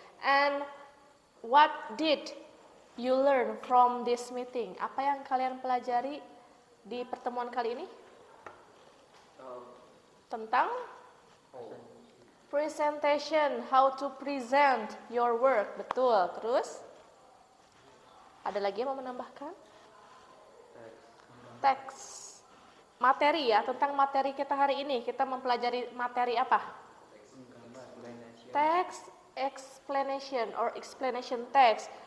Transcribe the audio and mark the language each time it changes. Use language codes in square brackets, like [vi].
[en] And what did you learn from this meeting? [id] Apa yang kalian pelajari di pertemuan kali ini? Tentang [en] presentation, how to present your work. [id] Betul. Terus? Ada lagi yang mau menambahkan? Teks. Materi ya, tentang materi kita hari ini. Kita mempelajari materi apa? [en] Text explanation or explanation text.